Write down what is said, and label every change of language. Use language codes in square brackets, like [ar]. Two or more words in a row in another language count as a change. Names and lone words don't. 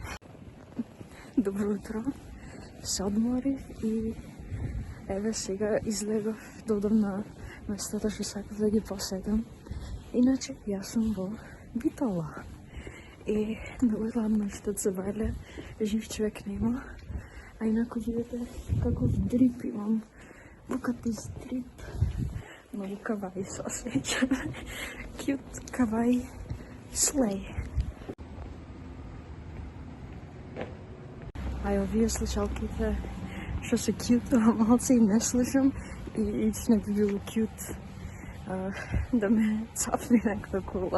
[mk] Добро утро, се одморив и еве сега излегов да одам на местата што сакав да ги посетам. Иначе, јас сум во Битола. И многу ладно што од Забајле жив човек нема. А инаку видите каков дрип имам. [en] Look this drip. [mk] Многу каваи се осеќам. [en] Cute каваи slay. [mk] А и овие слушалките што се cute, малце и не слушам и не би било cute да ме цапне некаква кола.